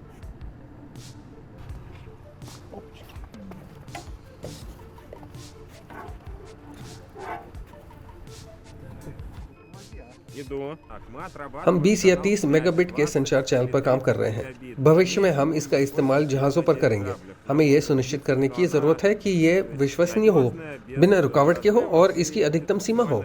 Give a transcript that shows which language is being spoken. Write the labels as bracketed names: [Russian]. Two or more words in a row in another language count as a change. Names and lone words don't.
[Russian] Иду. Так, мы отрабатываем [Hindi] हम 20 या [Russian] канал 30 связи, [Hindi] मेगाबिट के 20 संचार चैनल पर काम कर रहे हैं। भविष्य में हम इसका इस्तेमाल जहाज़ों पर करेंगे। हमें यह सुनिश्चित करने की ज़रूरत है कि यह विश्वसनीय हो, बिना रुकावट के हो और इसकी अधिकतम सीमा हो।